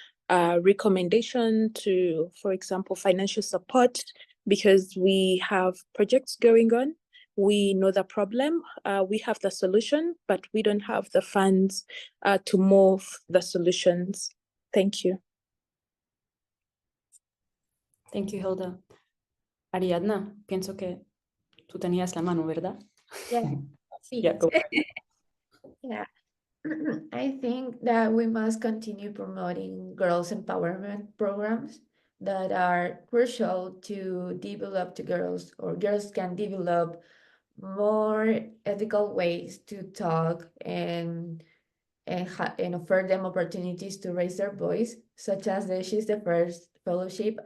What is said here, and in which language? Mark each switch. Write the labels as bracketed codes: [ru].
[en] Recommendation to, for example, financial support, because we have projects going on. We know the problem, we have the solution, but we don't have the funds to move the solutions. Thank you. Thank you, Hilda. [es] Ariadna, pienso que tú tenías la mano, ¿verdad? [en] Yeah. Yeah, go for it. Yeah. I think that we must continue promoting girls' empowerment programs that are crucial to develop the girls, or girls can develop more ethical ways to talk and offer them opportunities to raise their voice, such as She's the First Fellowship.